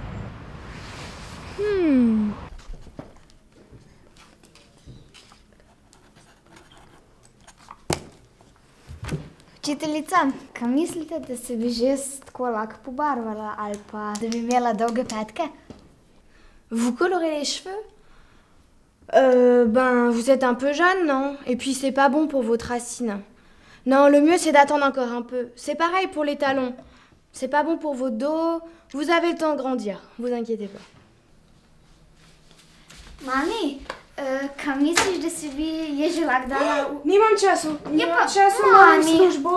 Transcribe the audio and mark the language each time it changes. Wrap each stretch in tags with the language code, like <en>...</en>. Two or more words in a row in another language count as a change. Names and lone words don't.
<sl>Učiteljica, kaj mislite, da se bi že tako lahko pobarvala ali pa da bi imela dolge petke?</sl> <fr>Vous colorez les cheveux? Vous êtes un peu jeune, non? Et puis c'est pas bon pour votre racine. Non, le mieux c'est d'attendre encore un peu. C'est pareil pour les talons. C'est pas bon pour votre dos. Vous avez le temps de grandir, vous inquiétez pas.</fr> <sl>Mami, kaj misliš, da si bi je že lahko dala v... Nimam času, imam Mami. službo.</sl>